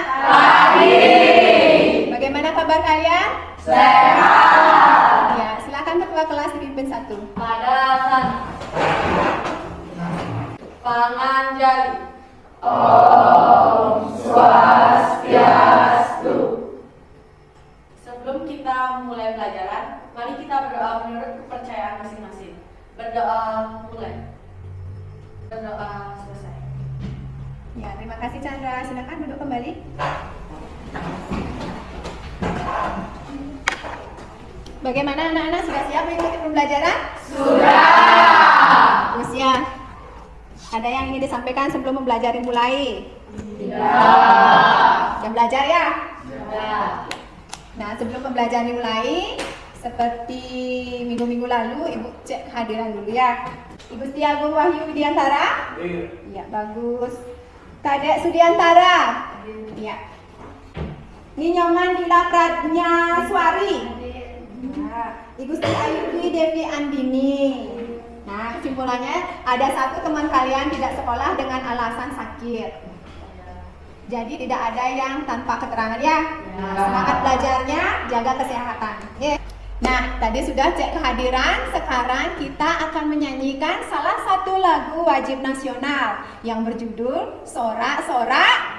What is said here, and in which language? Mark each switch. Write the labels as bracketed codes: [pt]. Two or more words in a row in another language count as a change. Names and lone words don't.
[id] Pagi. Bagaimana kabar kalian? Sehat. Ya, silakan ketua kelas dipimpin 1. [ban] Padasan. Panganjali. Om Swastiastu. [id] Sebelum kita mulai pelajaran, mari kita berdoa menurut kepercayaan masing-masing. Berdoa mulai. Berdoa selesai. Ya, terima kasih Chandra. Silakan duduk kembali. Bagaimana anak-anak, sudah siap mengikuti pembelajaran? Sudah. Terus ya, ada yang ingin disampaikan sebelum mempelajari mulai? Tidak. Sudah belajar ya? Sudah. Nah, sebelum pembelajaran dimulai, seperti minggu-minggu lalu, Ibu cek kehadiran dulu ya. Ibu Setiagung Wahyu Widiantara? Iya, bagus. Kadek Sudiantara? Iya. Ninyoman Dila Pradnya Swari? Nah, Ibu Sri Ayubi Devi Andini. Nah, kesimpulannya ada satu teman kalian tidak sekolah dengan alasan sakit. Jadi tidak ada yang tanpa keterangan ya. Semangat belajarnya, jaga kesehatan. Oke. Nah, tadi sudah cek kehadiran. Sekarang kita akan menyanyikan salah satu lagu wajib nasional yang berjudul Sorak-Sorak